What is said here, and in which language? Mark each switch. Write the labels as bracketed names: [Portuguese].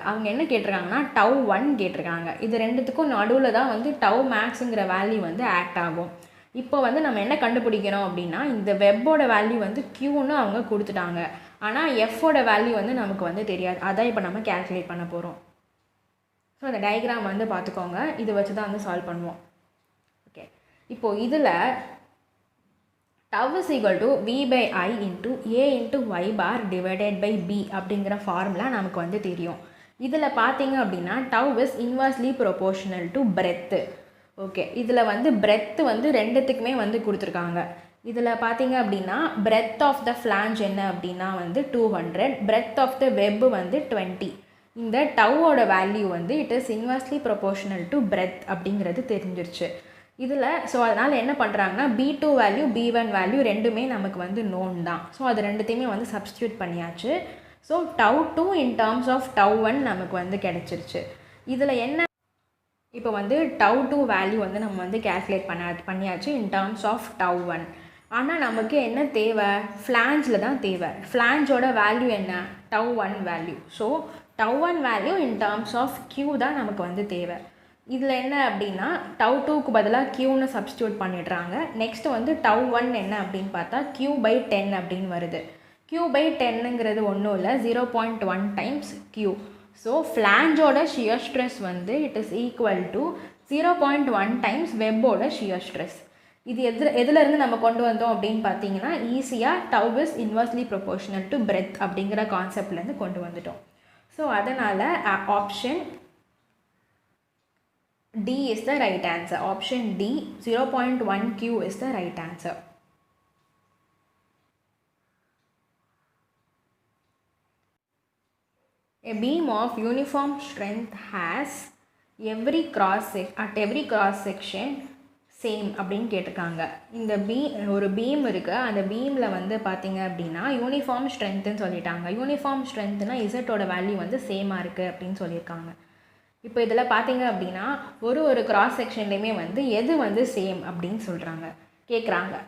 [Tamil] அவங்க என்ன கேட்டிருக்காங்கன்னா டவ் 1 கேட்டிருக்காங்க. இது ரெண்டுத்துக்கும் நடுவில் தான் வந்து டவ் மேக்ஸுங்கிற வேல்யூ வந்து ஆக்ட் ஆகும். இப்போ வந்து நம்ம என்ன கண்டுபிடிக்கணும் அப்படின்னா இந்த வெப்போட வேல்யூ வந்து க்யூன்னு அவங்க கொடுத்துட்டாங்க. ஆனால் எஃபோட வேல்யூ வந்து நமக்கு வந்து தெரியாது. அதான் இப்போ நம்ம கேல்குலேட் பண்ண போகிறோம். ஸோ அந்த டயக்ராம் வந்து பார்த்துக்கோங்க. இதை வச்சு தான் வந்து சால்வ் பண்ணுவோம். ஓகே, இப்போது இதில் [English] tau is equal to v by I into a into y bar divided by b [Tamil] அப்படிங்கிற ஃபார்முலா நமக்கு வந்து தெரியும். இதில் பார்த்தீங்க அப்படின்னா [English] tau is inversely proportional to breadth. [Tamil] Okay, இதில் வந்து breadth வந்து ரெண்டுத்துக்குமே வந்து கொடுத்துருக்காங்க. இதில் பார்த்தீங்க அப்படின்னா [English] breadth of the flange [Tamil] என்ன அப்படின்னா வந்து 200, [English] breadth of the web [Tamil] வந்து 20. இந்த டவுவோட வேல்யூ வந்து [English] it is inversely proportional to breadth [Tamil] அப்படிங்கிறது தெரிஞ்சிருச்சு இதில். ஸோ அதனால் என்ன பண்ணுறாங்கன்னா B2 வேல்யூ B1 வேல்யூ ரெண்டுமே நமக்கு வந்து நோன் தான். ஸோ அது ரெண்டுத்தையுமே வந்து சப்ஸ்டியூட் பண்ணியாச்சு. So tau 2 [English] in terms of [Tamil] tau 1 நமக்கு வந்து கிடச்சிருச்சு. இதில் என்ன இப்போ வந்து tau 2 வேல்யூ வந்து நம்ம வந்து கேல்குலேட் பண்ணியாச்சு [English] in terms of [Tamil] tau 1. ஆனால் நமக்கு என்ன தேவை, ஃப்ளான்ஜில் தான் தேவை. ஃப்ளான்ஜோட வேல்யூ என்ன, tau 1 value. So tau 1 value [English] in terms of [Tamil] Q தான் நமக்கு வந்து தேவை. இதில் என்ன அப்படின்னா tau 2க்கு பதிலாக Qன்னு சப்ஸ்டியூட் பண்ணிடுறாங்க. நெக்ஸ்ட்டு வந்து tau 1 என்ன அப்படின்னு பார்த்தா Q/10 அப்படின்னு வருது. Q/10ங்கிறது ஒன்றும் இல்லை, 0.1 times Q. So ஃப்ளான்ஜோட shear stress வந்து [English] it is equal to 0.1 times [Tamil] வெப்போட shear stress. இது எதுலேருந்து நம்ம கொண்டு வந்தோம் அப்படின்னு பார்த்தீங்கன்னா ஈஸியாக [English] tau is inversely proportional to breadth [Tamil] அப்படிங்கிற கான்செப்ட்லேருந்து கொண்டு வந்துட்டோம். ஸோ அதனால் [English] Option D is the right answer. Option D, 0.1 Q is the right answer. A beam of uniform strength has every cross section same [Tamil] அப்படின்னு கேட்டிருக்காங்க. இந்த ஒரு பீம் இருக்குது, அந்த பீமில் வந்து பார்த்தீங்க அப்படின்னா யூனிஃபார்ம் ஸ்ட்ரென்த்துன்னு சொல்லிட்டாங்க. யூனிஃபார்ம் ஸ்ட்ரென்த்னா இசட்டோட வேல்யூ வந்து சேமாக இருக்குது அப்படின்னு சொல்லியிருக்காங்க. இப்போ இதில் பார்த்தீங்க அப்படின்னா ஒரு கிராஸ் செக்ஷன்லேயுமே வந்து எது வந்து சேம் அப்படின்னு கேட்குறாங்க.